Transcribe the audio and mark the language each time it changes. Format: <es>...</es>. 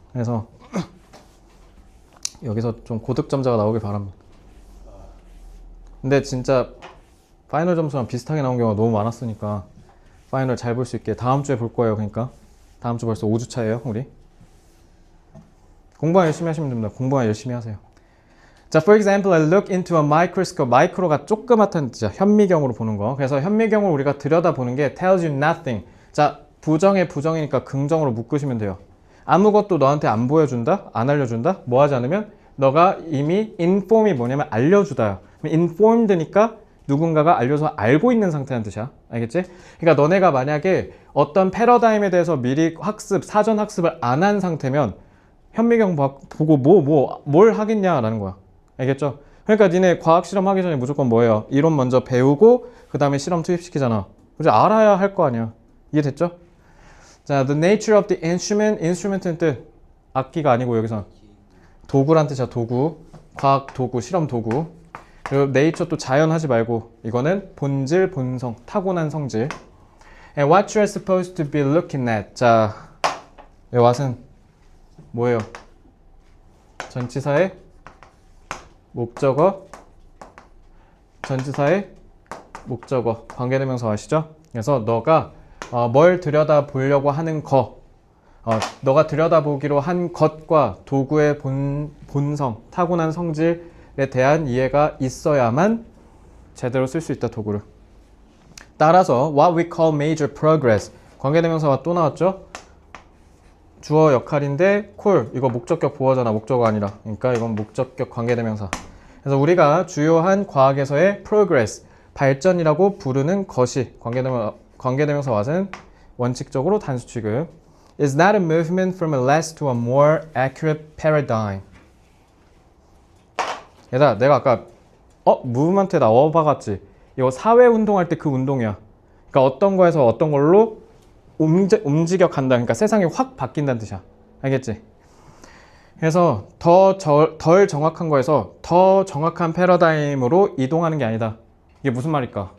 <ko>그래서 여기서 좀 고득점자가 나오길 바랍니다. 근데 진짜 파이널 점수랑 비슷하게 나온 경우가 너무 많았으니까 파이널 잘 볼 수 있게 다음 주에 볼 거예요. 그러니까 다음 주 벌써 5주 차예요, 우리. 공부만 열심히 하시면 됩니다. 공부만 열심히 하세요.</ko> <en>자, for example, I look into a microscope.</en> <ko>마이크로가 조그맣다는 뜻이야. 현미경으로 보는 거. 그래서 현미경을 우리가 들여다보는 게</ko> <en>tells you nothing.</en> <ko>자, 부정의 부정이니까 긍정으로 묶으시면 돼요. 아무것도 너한테 안 보여준다? 안 알려준다? 뭐 하지 않으면 너가 이미 inform이 뭐냐면 알려주다야. informed니까 누군가가 알려서 알고 있는 상태라는 뜻이야. 알겠지? 그러니까 너네가 만약에 어떤 패러다임에 대해서 미리 학습, 사전 학습을 안 한 상태면 현미경 보고 뭘 하겠냐라는 거야. 알겠죠? 그러니까 니네 과학 실험 하기 전에 무조건 뭐예요? 이론 먼저 배우고 그 다음에 실험 투입시키잖아. 그지? 알아야 할 거 아니야. 이해됐죠? 자,</ko> <en>the nature of the instrument.</en> <ko>instrument는 뜻 악기가 아니고 여기서 도구란 뜻이야. 도구. 과학 도구, 실험 도구. 그리고 nature 또 자연 하지 말고 이거는 본질, 본성, 타고난 성질.</ko> <en>And what you're supposed to be looking at.</en> <ko>자, 이 what은 뭐예요? 전치사의 목적어, 전치사의 목적어, 관계대명사 아시죠? 그래서 너가 뭘 들여다보려고 하는 거, 너가 들여다보기로 한 것과 도구의 본성, 타고난 성질에 대한 이해가 있어야만 제대로 쓸 수 있다, 도구를. 따라서</ko> <en>what we call major progress,</en> <ko>관계대명사가 또 나왔죠? 주어 역할인데 call, 이거 목적격 보어잖아. 목적어 아니라. 그러니까 이건 목적격 관계대명사. 그래서 우리가 주요한 과학에서의 progress, 발전이라고 부르는 것이 관계대명사 what은 원칙적으로 단수 취급.</ko> <en>is not a movement from a less to a more accurate paradigm.</en> <ko>얘들아, 내가 아까 무브먼트에 나와봐갔지. 이거 사회운동할 때 그 운동이야. 그러니까 어떤 거에서 어떤 걸로 움직여 간다. 그러니까 세상이 확 바뀐다는 뜻이야. 알겠지? 그래서 덜 정확한 거에서 더 정확한 패러다임으로 이동하는 게 아니다. 이게 무슨 말일까?</ko>